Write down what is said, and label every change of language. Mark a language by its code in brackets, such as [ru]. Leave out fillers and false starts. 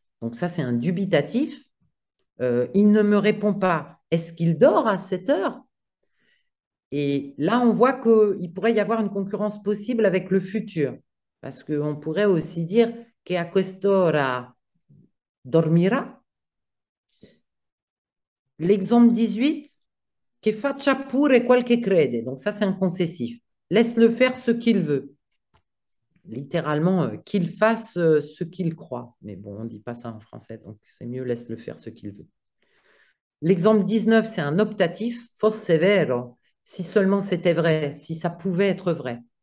[fr] Donc ça, c'est un dubitatif. Il ne me répond pas. Est-ce qu'il dort à cette heure? Et là, on voit qu'il pourrait y avoir une concurrence possible avec le futur. Parce qu'on pourrait aussi dire [it] che a quest'ora dormira. [fr] L'exemple 18, [it] che faccia pure quel che crede. [fr] Donc ça, c'est un concessif. Laisse-le faire ce qu'il veut. Littéralement, qu'il fasse ce qu'il croit. Mais bon, on ne dit pas ça en français, donc c'est mieux laisse-le faire ce qu'il veut. L'exemple 19, c'est un optatif, [it] fosse vero, [fr] si seulement c'était vrai, si ça pouvait être vrai.